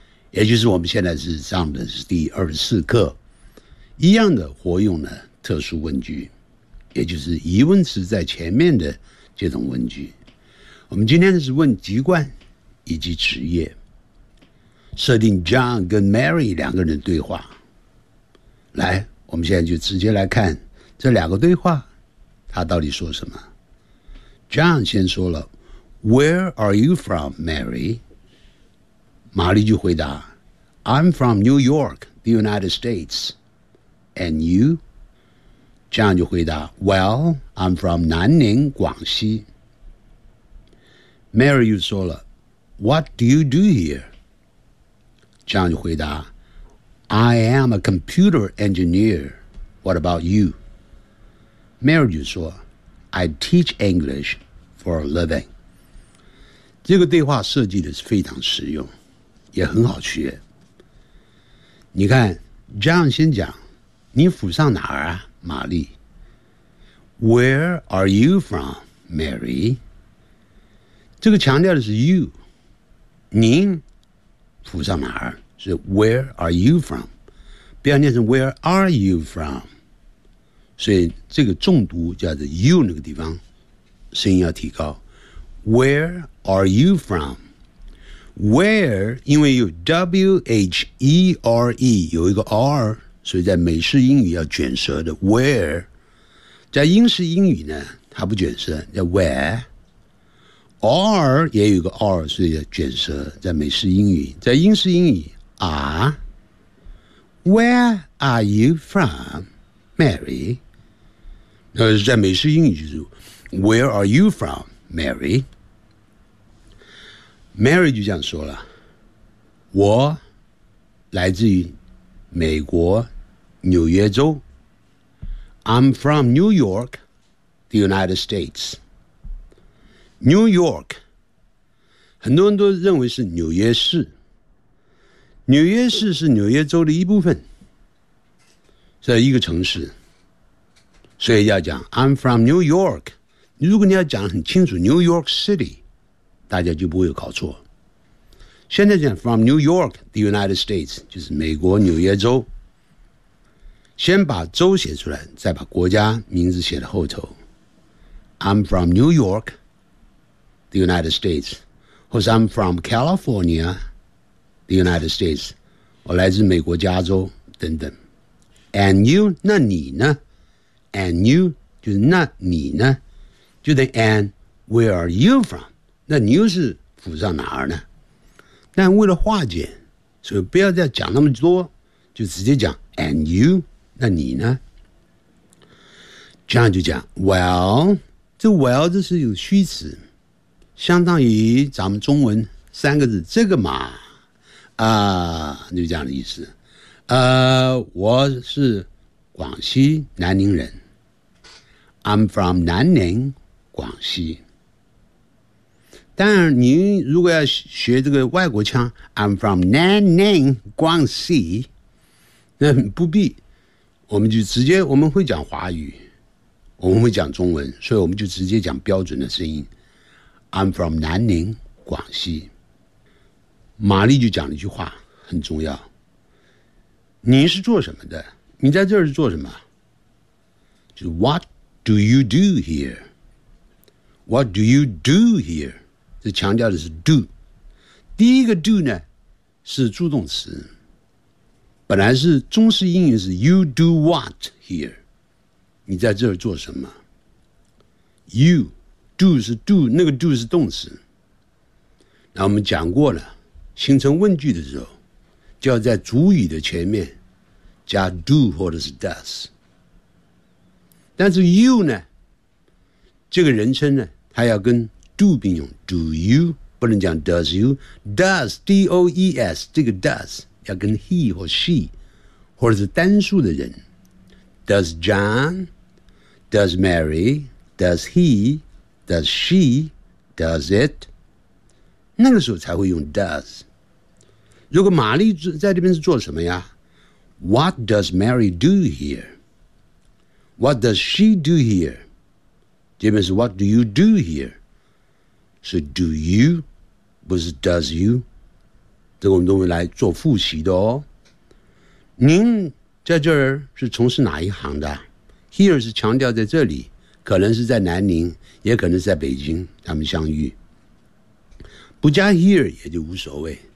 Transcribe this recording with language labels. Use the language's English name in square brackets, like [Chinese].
[Chinese] 也就是我们现在是上的是第24课。一样的活用的特殊问句，也就是疑问词在前面的这种问句。我们今天是问籍贯以及职业，设定 John 跟 Mary 两个人对话。来，我们现在就直接来看这两个对话，他到底说什么。 [English] John [Chinese] 先说了 [English] Where are you from, Mary? [Chinese] 玛丽就回答 [English] I'm from New York, the United States. And you? John [Chinese] 就回答 [English] Well, I'm from 南宁广西。 Mary [Chinese] 又说了 [English] What do you do here? John [Chinese] 就回答 [English] I am a computer engineer. What about you? Mary [Chinese] 就说 [English] I teach English for a living. [Chinese] 这个对话设计的是非常实用，也很好学。你看 John 先讲你府上哪儿啊，玛丽。 [English] Where are you from, Mary? [Chinese] 这个强调的是 [English] you, [Chinese] 您府上哪儿，是 [English] where are you from? [Chinese] 不要念成 [English] where are you from? [Chinese] 所以这个重读叫做 you 那个地方，声音要提高。 [English] Where are you from? [Chinese] Where, 因为有 W-H-E-R-E, 有一个 R, 所以在美式英语要卷舌的 where,在英式英语呢，它不卷舌，叫 where。 R 也有个 R, 所以卷舌。在美式英语，在英式英语 are。 [English] Where are you from, Mary? [Chinese] 那在美式英语就是 [English] Where are you from, Mary? [Chinese] Mary 就这样说了，我来自于美国纽约州。 [English] I'm from New York, the United States. [Chinese] New York, 很多人都认为是纽约市。纽约市是纽约州的一部分，是一个城市。所以要讲 [English] I'm from New York, [Chinese] 如果你要讲很清楚 New York City, 大家就不会有搞错。现在讲 [English] from New York, the United States, [Chinese] 就是美国纽约州。先把州写出来，再把国家名字写在后头。 [English] I'm from New York, the United States. [Chinese] 或是 [English] I'm from California, the United States. [Chinese] 我来自美国加州等等。 [English] And you, [Chinese] 那你呢 ？And you 就是那你呢？就等 [English] And where are you from? [Chinese] 那 you 是府上哪儿呢？但为了化简，所以不要再讲那么多，就直接讲 [English] And you。 [Chinese] 那你呢？这样就讲 ，Well， 这 Well 这是有虚词，相当于咱们中文三个字“这个嘛”，啊，就这样的意思。我是广西南宁人 ， [English] I'm from [Chinese] 南宁，广西。当然，您如果要学这个外国腔 ， [English] I'm from [Chinese] 南宁，广西，那不必。我们就直接我们会讲华语，我们会讲中文，所以我们就直接讲标准的声音。 [English] I'm from [Chinese] 南宁，广西。玛丽就讲了一句话，很重要。你是做什么的？你在这儿是做什么？就是 [English] What do you do here? What do you do here? [Chinese] 这强调的是 [English] do。 [Chinese] 第一个 [English] do 呢， [Chinese] 是助动词，本来是中式英语是 [English] You do what here， [Chinese] 你在这儿做什么。 [English] You do [Chinese] 是 do， 那个 do 是动词。那我们讲过了，形成问句的时候就要在主语的前面加 do 或者是 does。但是 you 呢，这个人称呢，它要跟 do 并用， [English] do you [Chinese] 不能讲 [English] does you， [Chinese] does D-O-E-S 这个 does 要跟 he 或 she 或者是单数的人， [English] does John， does Mary， does he， does she， does it， [Chinese] 那个时候才会用 does。如果玛丽在这边是做什么呀？ [English] What does Mary do here? What does she do here? [Chinese] 这边是 [English] What do you do here? [Chinese] 是 [English] do you [Chinese] 不是 [English] does you， [Chinese] 这个我们都会来做复习的哦。您在这儿是从事哪一行的？Here 是强调在这里，可能是在南宁，也可能是在北京，他们相遇不加 here 也就无所谓。